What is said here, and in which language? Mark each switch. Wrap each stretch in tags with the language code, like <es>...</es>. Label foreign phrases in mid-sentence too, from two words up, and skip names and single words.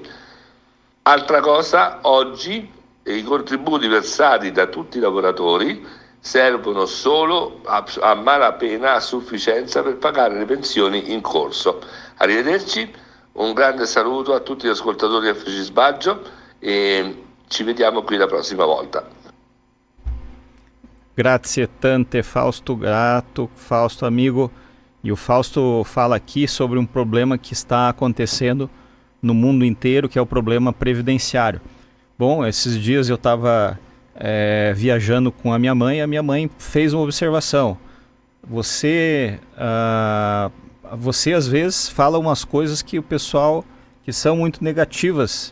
<it>Altra cosa, oggi i contributi versati da tutti i lavoratori servono solo a malapena, a sufficienza per pagare le pensioni in corso. Arrivederci, un grande saluto a tutti gli ascoltatori di FC Sbaggio e ci vediamo qui la prossima volta. Grazie tante, Fausto, grato, Fausto amigo.</it> <pt>E o Fausto fala aqui sobre um problema que está acontecendo no mundo inteiro, que é o problema previdenciário. Bom, esses dias eu estava viajando com a minha mãe e a minha mãe fez uma observação. Você às vezes fala umas coisas que o pessoal, que são muito negativas.</pt>